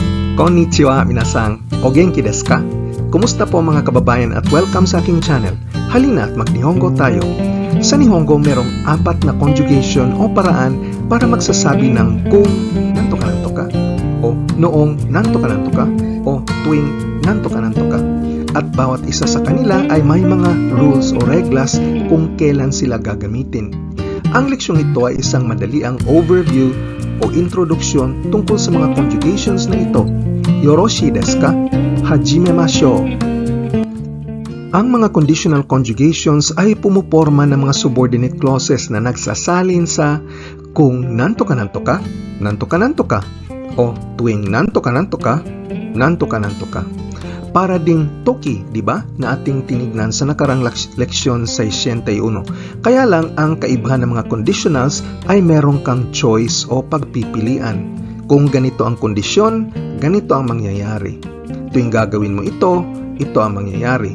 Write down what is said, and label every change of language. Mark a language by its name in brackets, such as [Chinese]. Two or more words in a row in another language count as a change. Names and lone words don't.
[Japanese] こんにちは皆さん、お元気ですか? [Filipino] Kumusta po mga kababayan at welcome sa aking channel. Halina at mag-Nihongo tayo. Sa Nihongo merong 4 na conjugation o paraan para magsasabi ng kung [Japanese] nanto ka nanto ka, [Filipino] o noong [Japanese] nanto ka nanto ka, [Filipino] o tuwing [Japanese] nanto ka nanto ka. [Filipino] At bawat isa sa kanila ay may mga rules o reglas kung kailan sila gagamitin. Ang leksyong ito ay isang madaliang overview o introduksyon tungkol sa mga conjugations na ito. [Japanese] よろしいですか？始めましょう. [Filipino] Ang mga conditional conjugations ay pumuporma ng mga subordinate clauses na nagsasalin sa kung [Japanese] nanto ka nanto ka, nanto ka nanto ka, [Filipino] o tuwing [Japanese] nanto ka nanto ka, nanto ka nanto ka. [Filipino] Para ding toki, di ba, na ating tinignan sa nakarang leksyon sa 61. Kaya lang ang kaibahan ng mga conditionals ay meron kang choice o pagpipilian. Kung ganito ang kondisyon, ganito ang mangyayari. Tuwing gagawin mo ito, ito ang mangyayari.